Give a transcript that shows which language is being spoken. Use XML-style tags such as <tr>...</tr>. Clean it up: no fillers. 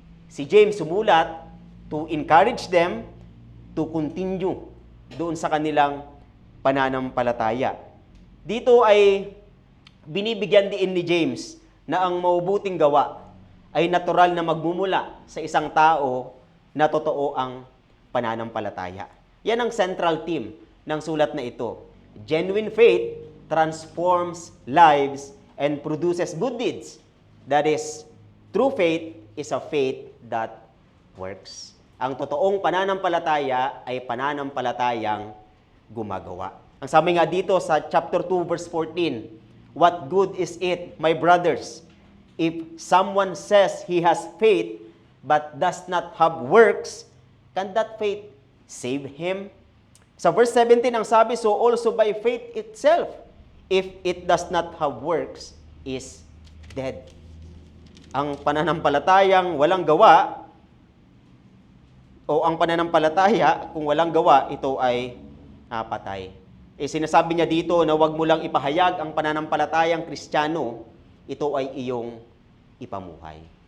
<tl>Si James sumulat</tl> <en>to encourage them to continue</en> <tl>doon sa kanilang pananampalataya. Dito ay binibigyan din ni James na ang mabubuting gawa ay natural na magmumula sa isang tao na totoo ang pananampalataya. Yan ang central theme ng sulat na ito.</tl> <en>Genuine faith transforms lives and produces good deeds. That is, true faith is a faith that works.</en> <tl>Ang totoong pananampalataya ay pananampalatayang gumagawa. Ang sabi nga dito sa</tl> <en>chapter 2 verse 14, what good is it, my brothers, if someone says he has faith but does not have works, can that faith save him?</en> <tl>Sa verse 17 ang sabi,</tl> <en>so also by faith itself, if it does not have works, is dead.</en> <tl>Ang pananampalatayang walang gawa, o ang pananampalataya kung walang gawa, ito ay patay. Sinasabi niya dito na wag mo lang ipahayag ang pananampalatayang Kristiyano, ito ay iyong ipamuhay.</tl>